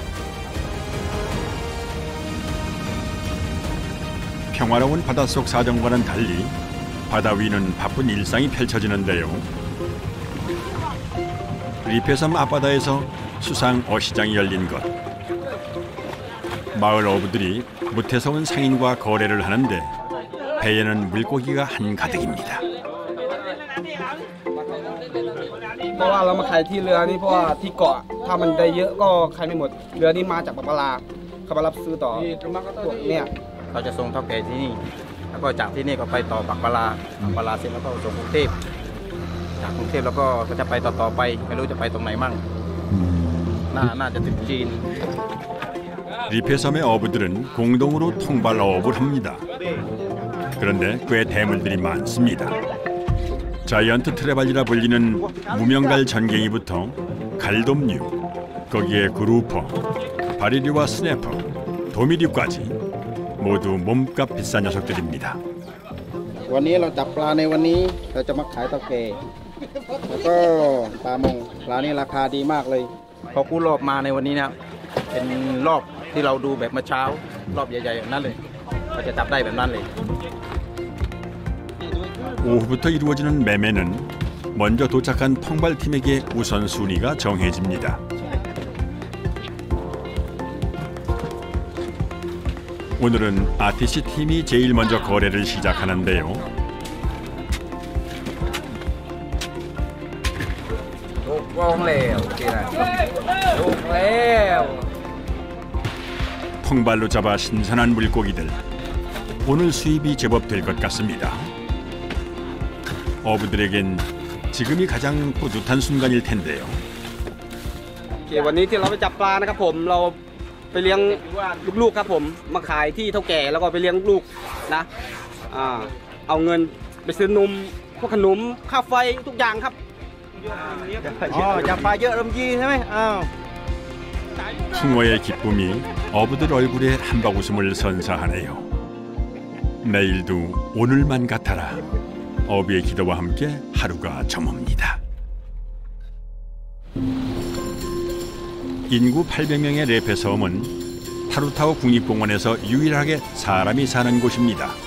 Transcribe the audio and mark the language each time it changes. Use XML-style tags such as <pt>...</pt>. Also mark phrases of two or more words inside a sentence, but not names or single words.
<ko>평화로운 바닷속 사정과는 달리 바다 위는 바쁜 일상이 펼쳐지는데요. 리페 섬 앞바다에서 수상 어시장이 열린 것. 마을 어부들이 무태서 온 상인과 거래를 하는데 배에는 물고기가 한가득입니다.</ko> <th>เพราะว่าเรามาขายที่เรือนี่เพราะว่าที่เกาะถ้ามันได้เยอะก็ขายไม่หมดเรือนี้มาจากบักปะลาเขามารับซื้อต่อพวกเนี่ยเขาจะส่งเท่าแก่ที่นี่แล้วก็จากที่นี่ก็ไปต่อบักปะลาเสร็จแล้วก็ส่งกรุงเทพจากกรุงเทพแล้วก็จะไปต่อไปไม่รู้จะไปตรงไหนมั่งน่าจะถึงจีน</th> <ko>리페 섬의 어부들은 공동으로 통발 어업을 합니다. 그런데 꽤 대물들이 많습니다. 자이언트 트레발리라 불리는 무명갈 전갱이부터 갈돔류, 거기에 그루퍼, 바리류와 스네퍼, 도미류까지 모두 몸값 비싼 녀석들입니다.</ko> <th>วันนี้เราจับปลาในวันนี้เราจะมาขายเท่าแก่แล้วก็ปลามงปลานี่ราคาดีมากเลยพอกู้รอบมาในวันนี้นะเป็นรอบที่เราดูแบบเมื่อเช้ารอบใหญ่ๆแบบนั้นเลยเราจะจับได้แบบนั้นเลย</th> <ko>오후부터 이루어지는 매매는 먼저 도착한 통발팀에게 우선순위가 정해집니다. 오늘은 아티시 팀이 제일 먼저 거래를 시작하는데요. 통발로 잡아 신선한 물고기들. 오늘 수입이 제법 될 것 같습니다. 어부들에겐 지금이 가장 뿌듯한 순간일 텐데요.</ko> <th>วันนี้ที่เราไปจับปลานะครับผมเราไปเลี้ยงลูกๆครับผมมาขายที่เท่าแก่แล้วก็ไปเลี้ยงลูกนะเอาเงินไปซื้อนมพวกขนมค่าไฟทุกอย่างครับจับปลาเยอะลำยีใช่ไหม</th> <ko>숭어의 기쁨이 어부들 얼굴에 한박 웃음을 선사하네요. 내일도 오늘만 같아라. 어부의 기도와 함께 하루가 저뭅니다. 인구 800명의 레페 섬은 타루타오 국립공원에서 유일하게 사람이 사는 곳입니다.</ko>